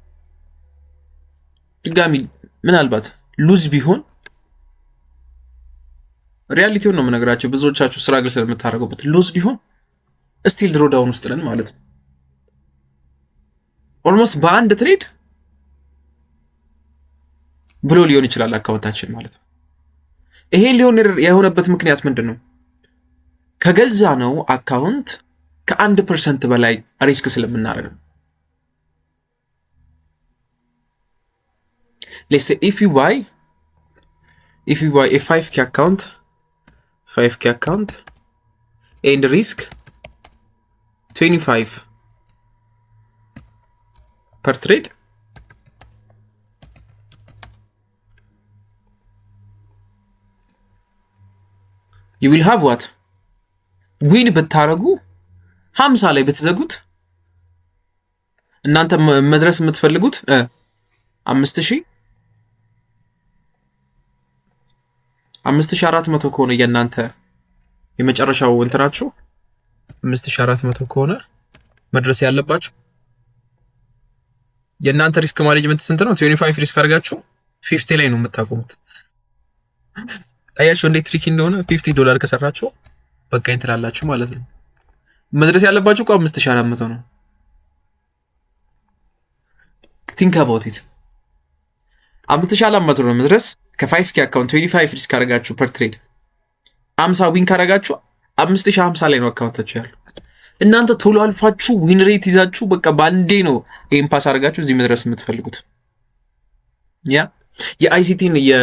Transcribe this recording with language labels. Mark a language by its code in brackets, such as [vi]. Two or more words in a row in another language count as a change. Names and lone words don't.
[am] ድጋሚ ምናልባት ሉዝ ቢሆን ሪያሊቲውን ነው የምነግራቸው። ብዙዎቻችሁ ስትራግል ስለምታደርጉበት ሉዝ ቢሆን [en] still draw down [am] ውስጥ ነን ማለት ነው። ኦልሞስት በአንድ ትሬድ ብሎ ሊሆን ይችላል አካውንታችን ማለት ነው። ይሄ ሊሆን የሆነበት ምክንያት ምንድን ነው? ከገዛ ነው አካውንት ከ1% በላይ ሪስክ ስለምናደርግ ነው። [en] let's say if you buy a 5k account and risk 25 per trade, you will have what? [am] ዊን ብታረጉ 50 ላይ ብትዘጉት እናንተ መድረስ የምትፈልጉት 5400 ከሆነ የእናንተ የመጨረሻው እንትናችሁ 5400 ከሆነ መድረስ ያለባችሁ የእናንተ [en] risk management [am] ስንት ነው? 25 ሪስክ አድርጋችሁ 50 ላይ ነው የምታቆሙት። አያችሁ እንዴት ትሪክ እንደሆነ። $50 ከሰራችሁ በቃ እንትላላችሁ ማለት ነው። መድረስ ያለባችሁ 5400 ነው። [en] think about it [am] 5400 ነው መድረስ። ከ5k አካውንት 25 ሪስክ አድርጋችሁ [en] per trade [am] 50 ዊን ካረጋችሁ 5050 ላይ ነው አካውንታችሁ ያለው። እናንተ ቶሎ አልፋችሁ [en] win rate [am] ይዛችሁ በቃ ባንዴ ነው ይሄን ፓስ አድርጋችሁ እዚህ መድረስ የምትፈልጉት። ያ የአይሲቲን